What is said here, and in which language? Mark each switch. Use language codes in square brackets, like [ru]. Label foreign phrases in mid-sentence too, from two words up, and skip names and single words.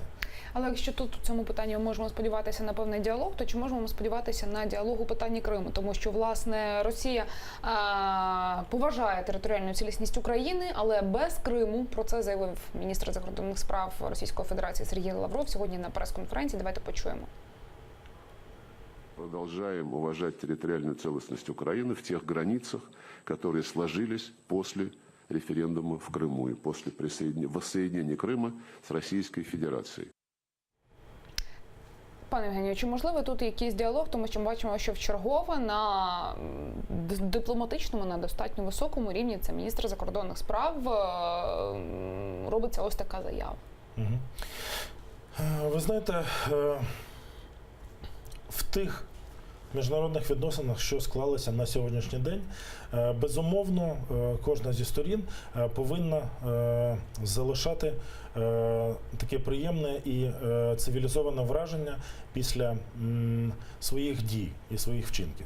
[uk] Але якщо тут у цьому питанні ми можемо сподіватися на певний діалог, то чи можемо сподіватися на діалог у питанні Криму? Тому що, власне, Росія поважає територіальну цілісність України, але без Криму, про це заявив міністр закордонних справ Російської Федерації Сергій Лавров сьогодні на прес-конференції. Давайте почуємо. [ru] Продолжаем уважать территориальную целостность Украины в тех границах, которые сложились после референдума в Крыму и после воссоединения Крыма с Российской Федерацией. [uk] Пане Євгенію, чи можливо тут якийсь діалог, тому що ми бачимо, що вчергове на дипломатичному, на достатньо високому рівні, це міністр закордонних справ, робиться ось така заява. Ви знаєте, в тих міжнародних відносинах, що склалися на сьогоднішній день, безумовно, кожна зі сторін повинна залишати таке приємне і цивілізоване враження після своїх дій і своїх вчинків.